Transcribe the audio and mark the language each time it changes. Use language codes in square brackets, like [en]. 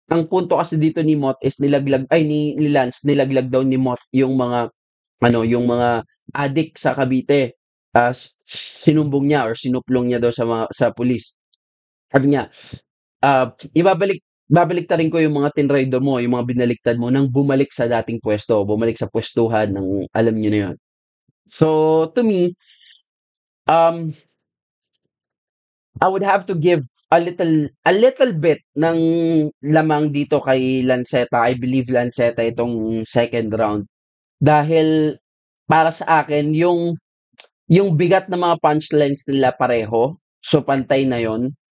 [tl] Ang punto kasi dito ni Mot is ni Lance, nilaglag daw ni Mot yung mga adik sa Cavite. Sinumbong niya or sinuplong niya daw sa pulis. Sabi niya, babaliktarin ko yung mga tinraidor mo, yung mga binaliktad mo nang bumalik sa dating pwesto, bumalik sa pwestuhan ng alam niyo na yun. [en] So, to me, I would have to give a little bit [tl] ng lamang dito kay Lanceta. [en] I believe Lanceta itong second round. [tl] Dahil para sa akin, yung bigat ng mga punchlines nila pareho, so pantay na yon.